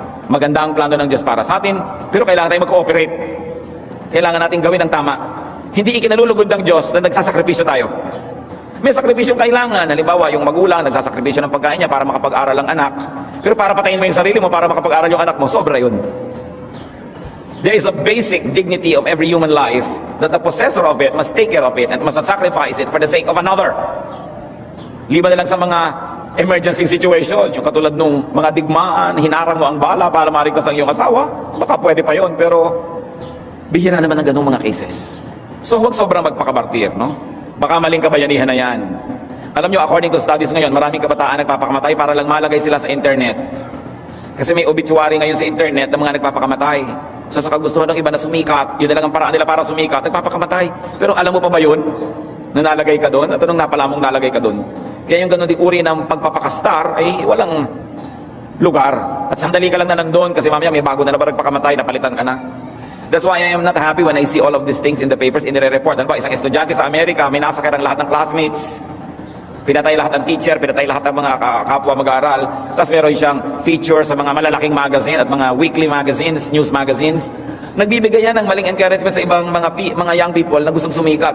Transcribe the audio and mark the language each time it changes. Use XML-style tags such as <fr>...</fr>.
<tl>Maganda ang plano ng Diyos para sa atin, pero kailangan tayong mag-cooperate. Kailangan natin gawin ang tama. Hindi ikinalulugod ng Diyos na nagsasakripisyo tayo. May sakripisyong kailangan. Halimbawa, yung magulang nagsasakripisyo ng pagkain niya para makapag-aral ang anak. Pero para patayin mo yung sarili mo para makapag-aral yung anak mo, sobra yun.</tl> <en>There is a basic dignity of every human life that the possessor of it must take care of it and must not sacrifice it for the sake of another.</en> <tl>Liban na lang sa mga emergency situation, yung katulad nung mga digmaan, hinarang mo ang bala para marigtas ang iyong asawa, baka pwede pa yon, pero bihira naman ng ganung mga cases. So huwag sobrang magpakabartir, no? Baka maling kabayanihan na yan. Alam nyo,</tl> <en>according to studies</en> <tl>ngayon, maraming kabataan nagpapakamatay para lang malagay sila sa internet. Kasi may obituary ngayon sa internet ng mga nagpapakamatay. So sa kagustuhan ng iba na sumikat, yun na lang ang paraan nila para sumikat, nagpapakamatay. Pero alam mo pa ba yun? Na nalagay ka doon? At anong napala mong nalagay ka doon? Kaya yung ganun di uri ng pagpapakastar ay walang lugar. At sandali ka lang na nandun kasi mamaya may bago na naman nagpakamatay, napalitan ka na.</tl> <en>That's why I am not happy when I see all of these things in the papers, in the report.</en> <tl>Ano ba, isang estudyante sa Amerika, may nasakay ang lahat ng classmates. Pinatay lahat ng teacher, pinatay lahat ng mga kapwa mag-aaral. Tapos meron siyang feature sa mga malalaking magazine at mga weekly magazines, news magazines. Nagbibigay yan ng maling encouragement sa ibang mga young people na gustong sumikat.</tl>